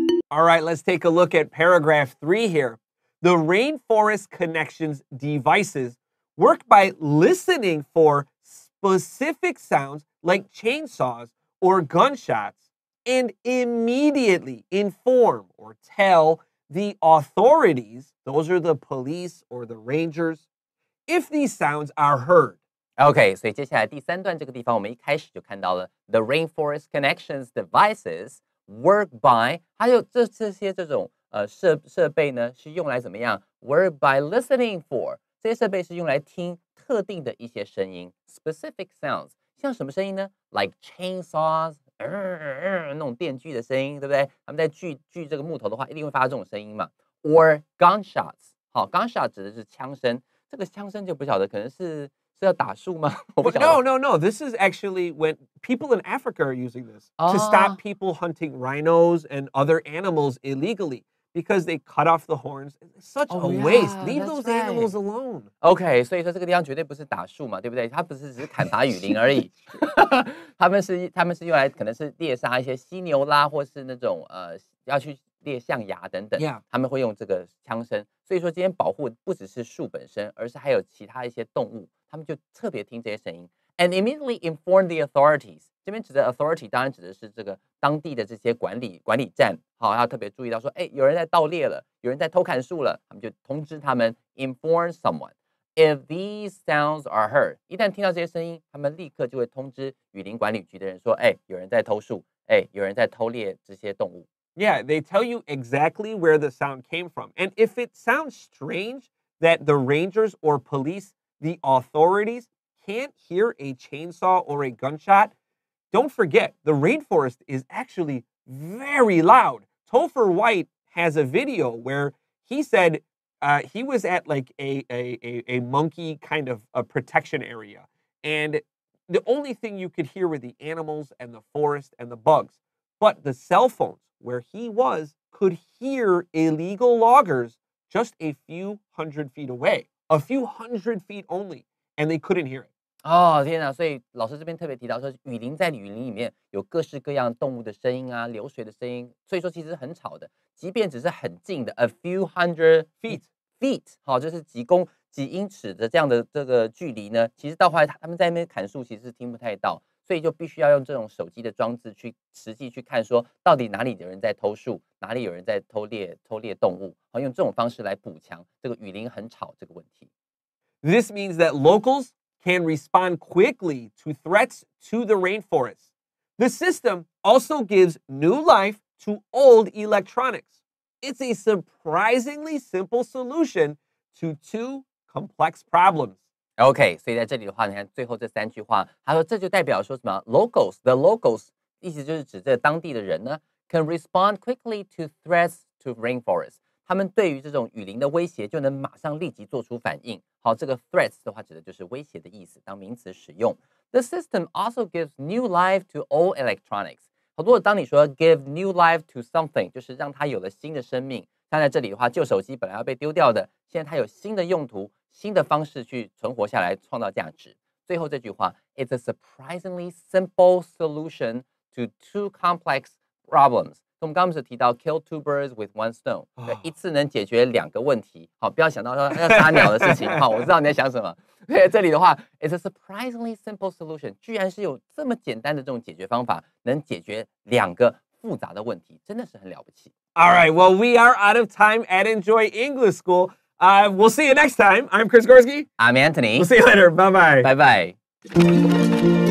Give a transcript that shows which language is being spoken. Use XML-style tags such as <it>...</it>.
<en>All right, let's take a look at paragraph 3 here. The Rainforest Connection's devices work by listening for specific sounds like chainsaws or gunshots and immediately inform or tell the authorities, those are the police or the rangers, if these sounds are heard.</en> <zh>OK， 所以接下来第3段这个地方，我们一开始就看到了</zh> <en>The Rainforest Connections devices work by，</en> <zh>还有这些这种设备呢，是用来怎么样 ？</zh> <en>Work by listening for，</en> <zh>这些设备是用来听特定的一些声音 ，</zh> <en>specific sounds，</en> <zh>像什么声音呢 ？</zh> <en>Like chainsaws，</en> <zh>那种电锯的声音，对不对？他们在锯这个木头的话，一定会发出这种声音嘛。</zh> <en>Or gunshots，</en> <zh>好 ，gunshot 指的是枪声，这个枪声就不晓得可能是要打树吗？我不晓得。</zh> <en>No. This is actually when people in Africa are using this to stop people hunting rhinos and other animals illegally. because they cut off the horns. It's such a waste. Leave those animals alone.</en> <zh>OK， 所以说这个地方绝对不是打树嘛，对不对？它不是只是砍伐雨林而已，他们是用来可能是猎杀一些犀牛啦，或是那种要去猎象牙等等，他们会用这个枪声。所以说今天保护不只是树本身，而是还有其他一些动物，他们就特别听这些声音 ，</zh> <en>and immediately inform the authorities。</en> <zh>这边指的 authority 当然指的是这个当地的这些管理站，好，要特别注意到说，哎，有人在盗猎了，有人在偷砍树了，他们就通知他们</zh> <en>inform someone. If these sounds are heard，</en> <zh>一旦听到这些声音，他们立刻就会通知雨林管理局的人说，哎，有人在偷树，哎，有人在偷猎这些动物。</zh> <en>Yeah, they tell you exactly where the sound came from. And if it sounds strange that the rangers or police, the authorities, can't hear a chainsaw or a gunshot, don't forget, the rainforest is actually very loud. Topher White has a video where he said he was at like a monkey kind of a protection area. And the only thing you could hear were the animals and the forest and the bugs. But the cell phones where he was could hear illegal loggers just a few hundred feet away. A few hundred feet only. And they couldn't hear it.</en> <zh>哦，天哪！所以老师这边特别提到说，雨林在雨林里面有各式各样动物的声音啊，流水的声音，所以说其实很吵的。即便只是很近的</zh> <en>a few hundred feet，</en> <zh>好，就是几英尺的这样的这个距离呢，其实到后来他们在那边砍树，其实是听不太到，所以就必须要用这种手机的装置去实际去看，说到底哪里有人在偷树，哪里有人在偷猎动物，好，用这种方式来补强这个雨林很吵这个问题。</zh> <en>This means that locals can respond quickly to threats to the rainforest. The system also gives new life to old electronics. It's a surprisingly simple solution to two complex problems.</en> <zh>OK， 所以在这里的话，你看最后这3句话，他说这就代表说什么 ？</zh> <en>Locals，the locals，</en> <zh>意思就是指这当地的人呢 ，</zh> <en>can respond quickly to threats to rainforest。</en> <zh>他们对于这种雨林的威胁，就能马上立即做出反应。好，这个 threats 的话，指的就是威胁的意思，当名词使用。</zh> <en>The system also gives new life to all electronics。</en> <zh>好多当你说</zh> <en>give new life to something，</en> <zh>就是让它有了新的生命。像在这里的话，旧手机本来要被丢掉的，现在它有新的用途、新的方式去存活下来，创造价值。最后这句话</zh> <en>，It's a surprisingly simple solution to two complex problems。</en> <zh>我们刚刚不是提到</zh> <en>kill two birds with one stone，</en> <zh>对，一次能解决2个问题。好，不要想到说要杀鸟的事情。好，我知道你在想什么。对，这里的话 ，</zh> <en>it's a surprisingly simple solution，</en> <zh>居然是有这么简单的这种解决方法，能解决2个复杂的问题，真的是很了不起。</zh> <en>All right, well, we are out of time at Enjoy English School. We'll see you next time. I'm Chris Gorski. I'm Anthony. We'll see you later. Bye-bye. Bye-bye.</en>